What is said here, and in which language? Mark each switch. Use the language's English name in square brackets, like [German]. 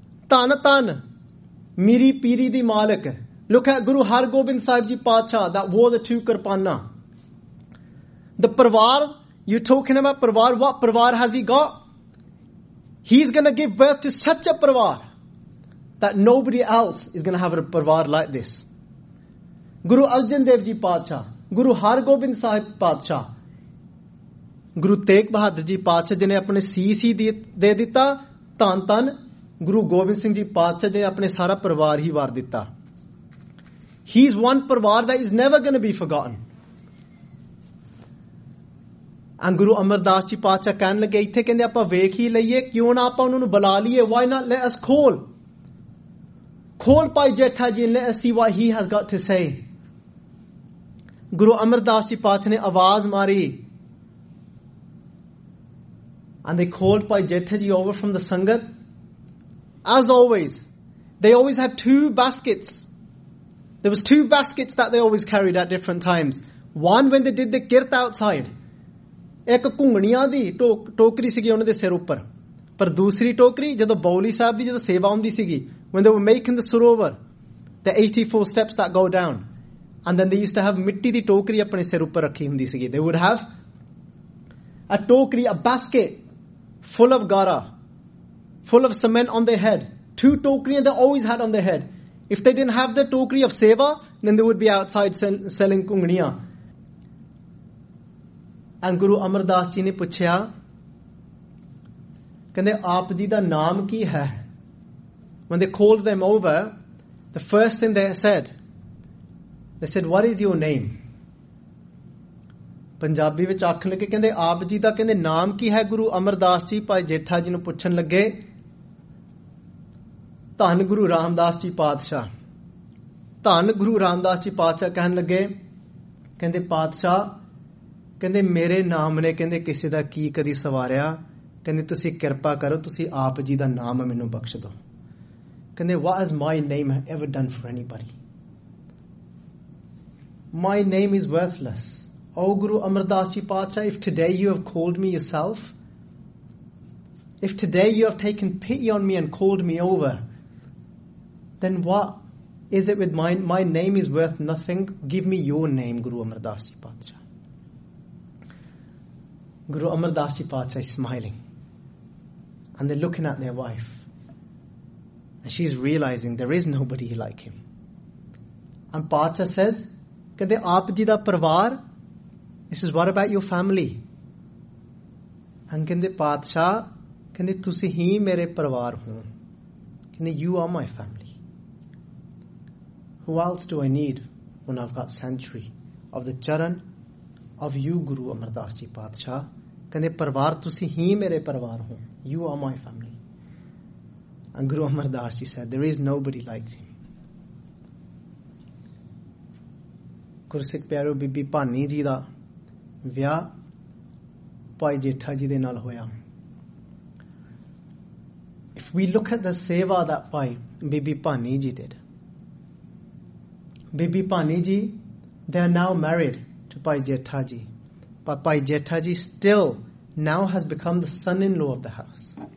[English] Tan Tan, Miri Piri Di Malik. Look at Guru Har Gobind Sahib Ji Patsha that wore the two kirpana. The parivar, you're talking about parivar, what parivar has he got? He's going to give birth to such a parivar that nobody else is going to have a parivar like this. [Punjabi] Guru Arjan Dev ji ਪਾਤਸ਼ਾ, ਗੁਰੂ ਹਰ ਗੋਬਿੰਦ ਸਾਹਿਬ ਪਾਤਸ਼ਾ, ਗੁਰੂ ਤੇਗ ਬਹਾਦਰ ਜੀ ਪਾਤਸ਼ਾ, ਜਿਨ੍ਹੇ ਆਪਣੇ ਸੀਸ ਹੀ ਦੇ ਦਿੱਤਾ, ਤਾਂ ਤਾਂ, ਗੁਰੂ ਗੋਬਿੰਦ ਸਿੰਘ ਜੀ ਪਾਤਸ਼ਾ, ਜਿਨ੍ਹੇ ਆਪਣੇ ਸਾਰਾ ਪਰਿਵਾਰ ਹੀ ਵਾਰ ਦਿੱਤਾ। [English] He is one parivar that is never going to be forgotten. [Punjabi] And Guru Amar Das ji ਪਾਤਸ਼ਾ ਕਾਨ ਲੱਗੇ ਇੱਥੇ ਕਹਿੰਦੇ ਆਪਾਂ ਵੇਖ ਹੀ ਲਈਏ, ਕਿਉਂ ਨਾ ਆਪਾਂ ਉਨ੍ਹਾਂ ਨੂੰ ਬੁਲਾ ਲਈਏ, [English] why not let us call? Call Pai Jetha Ji and let us see what he has got to say. [Punjabi] Guru Amar Das ji ਪਾਤਸ਼ਾ ਨੇ ਆਵਾਜ਼ ਮਾਰੀ। [English] And they called Pai Jetha Ji over from the Sangat. As always, they always had two baskets. There was two baskets that they always carried at different times. One when they did the kirt outside. [Punjabi] ਇੱਕ ਘੁੰਗਣੀਆਂ ਦੀ ਟੋਕਰੀ ਸੀਗੀ ਉਨ੍ਹਾਂ ਦੇ ਸਿਰ ਉੱਪਰ। ਪਰ ਦੂਸਰੀ ਟੋਕਰੀ ਜਦੋਂ ਬਾਉਲੀ ਸਾਹਿਬ ਦੀ ਜਦੋਂ ਸੇਵਾ ਹੁੰਦੀ ਸੀਗੀ। [English] When they were making the sarovar, the 84 steps that go down. And then they used to have [Punjabi] ਮਿੱਟੀ ਦੀ ਟੋਕਰੀ ਆਪਣੇ ਸਿਰ ਉੱਪਰ ਰੱਖੀ ਹੁੰਦੀ ਸੀਗੀ। [English] They would have a tokri, a basket full of gara, full of cement on their head. Two tokri they always had on their head. If they didn't have the tokri of seva, then they would be outside selling kungniya. [Punjabi] And Guru Amar Das ji ਨੇ ਪੁੱਛਿਆ, ਕਹਿੰਦੇ ਆਪ ਜੀ ਦਾ ਨਾਮ ਕੀ ਹੈ? [English] When they called them over, the first thing they said, what is your name? [Punjabi] Punjabi ਵਿੱਚ ਆਖਣ ਲੱਗੇ, ਕਹਿੰਦੇ ਆਪ ਜੀ ਦਾ ਕਹਿੰਦੇ ਨਾਮ ਕੀ ਹੈ ਗੁਰੂ ਅਮਰ ਦਾਸ ਜੀ, ਭਾਈ ਜੇਠਾ ਜੀ ਨੂੰ ਪੁੱਛਣ ਲੱਗੇ, ਤਾਂ ਗੁਰੂ ਰਾਮ ਦਾਸ ਜੀ ਪਾਤਸ਼ਾ। ਤਾਂ ਗੁਰੂ ਰਾਮ ਦਾਸ ਜੀ ਪਾਤਸ਼ਾ ਕਹਿਣ ਲੱਗੇ, ਕਹਿੰਦੇ ਪਾਤਸ਼ਾ, ਕਹਿੰਦੇ ਮੇਰੇ ਨਾਮ ਨੇ ਕਹਿੰਦੇ ਕਿਸੇ ਦਾ ਕੀ ਕਦੀ ਸਵਾਰਿਆ, ਕਹਿੰਦੇ ਤੁਸੀਂ ਕਿਰਪਾ ਕਰੋ, ਤੁਸੀਂ ਆਪ ਜੀ ਦਾ ਨਾਮ ਮੈਨੂੰ ਬਖ਼ਸ਼ ਦਿਓ। [English] Kende, what has my name ever done for anybody? My name is worthless. Oh Guru Amar Das Ji Patsha, if today you have called me yourself, if today you have taken pity on me and called me over, then what is it with mine? My name is worth nothing. Give me your name, Guru Amar Das Ji Patsha. Guru Amar Das Ji Patsha is smiling. And they're looking at their wife. And she's realizing there is nobody like him. [Punjabi] And ਪਾਤਸ਼ਾ [English] says, [Punjabi] ਕਹਿੰਦੇ ਆਪ ਜੀ ਦਾ ਪਰਿਵਾਰ? [English] This is what about your family? [Punjabi] And ਕਹਿੰਦੇ ਪਾਤਸ਼ਾ, ਕਹਿੰਦੇ ਤੁਸੀਂ ਹੀ ਮੇਰੇ ਪਰਿਵਾਰ ਹੋ। ਕਹਿੰਦੇ [English] you are my family. Who else do I need when I've got century of the charan of you, Guru Amar Das Ji Patsha? [Punjabi] ਕਹਿੰਦੇ ਪਰਿਵਾਰ ਤੁਸੀਂ ਹੀ ਮੇਰੇ ਪਰਿਵਾਰ ਹੋ। [English] You are my family. And Guru Amar Das Ji said, there is nobody like him. [Punjabi] ਗੁਰਸਿੱਖ ਪਿਆਰੋ ਬੀਬੀ ਭਾਨੀ ਜੀ ਦਾ ਵਿਆਹ ਭਾਈ ਜੇਠਾ ਜੀ ਦੇ ਨਾਲ ਹੋਇਆ। [English] If we look at the seva that Pai Bibi Bhani Ji did, Bibi Bhani Ji, they are now married to Pai Jetha Ji. But Pai Jetha Ji still now has become the son-in-law of the house.